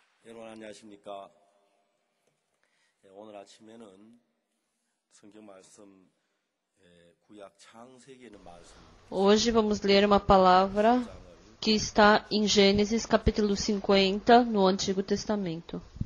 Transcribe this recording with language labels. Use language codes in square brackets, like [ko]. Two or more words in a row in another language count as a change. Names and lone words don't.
[ko] 여러분 안녕하십니까? 오늘 아침에는 성경 말씀 구약 창세기에는 말씀. [pt] Hoje vamos ler uma palavra que está em Gênesis capítulo 50 no Antigo Testamento.